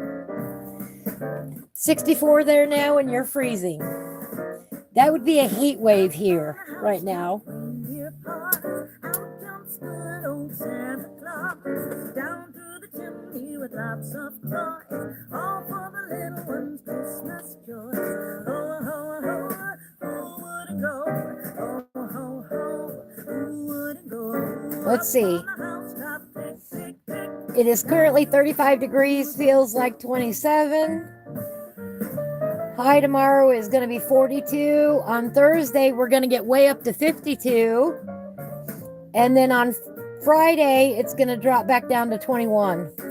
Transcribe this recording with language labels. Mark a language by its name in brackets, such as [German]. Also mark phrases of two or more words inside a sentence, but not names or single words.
[English] 64 there now and you're freezing. That would be a heat wave here right now. Down through the chimney with lots of toys, all for the little ones' Christmas joy. Oh, ho, ho, who wouldn't go? Oh, ho, ho, who wouldn't go? Let's see. It is currently 35 degrees, feels like 27. High tomorrow is going to be 42. On Thursday, we're going to get way up to 52. And then on Friday, it's going to drop back down to 21.